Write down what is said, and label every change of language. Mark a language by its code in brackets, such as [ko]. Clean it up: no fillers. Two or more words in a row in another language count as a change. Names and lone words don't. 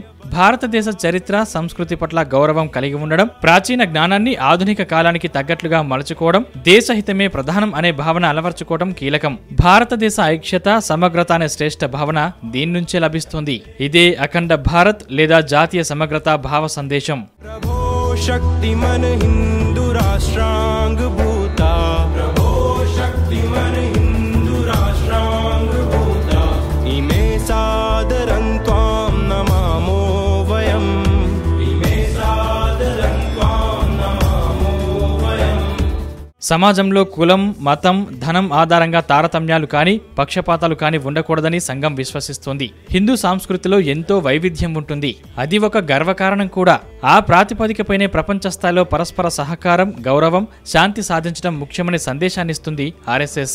[te] భారతదేశ చరిత్ర సంస్కృతి పట్ల గౌరవం కలిగి ఉండడం, ప్రాచీన జ్ఞానాన్ని ఆధునిక కాలానికి తగ్గట్లుగా మలుచుకోవడం, దేశహితమే ప్రధానం అనే భావన అలవర్చుకోవడం కీలకం. భారతదేశ ఐక్యత సమగ్రత అనే శ్రేష్ఠ భావన దీని నుంచే లభిస్తుంది. ఇదే అఖండ భారత్ లేదా జాతీయ సమగ్రత భావ సందేశం. [sa] प्रभो शक्तिमन हिंदू राष्ट्रांग भूता प्रभो शक्तिमन हिंदू राष्ट्रांग भूता इमे सादरं त्वां नमामो वयं इमे सादरं त्वां नमामो वयं. [te] సమాజంలో కులం, మతం, ధనం ఆధారంగా తారతమ్యాలు కాని, పక్షపాతాలు కాని ఉండకూడదని సంఘం విశ్వసిస్తోంది. హిందూ సంస్కృతిలో ఎంతో వైవిధ్యం ఉంటుంది. అది ఒక గర్వకారణం కూడా. ఆ ప్రాతిపదికపైనే ప్రపంచ స్థాయిలో పరస్పర సహకారం, గౌరవం, శాంతి సాధించడం ముఖ్యమనే సందేశాన్నిస్తుంది ఆర్ఎస్ఎస్.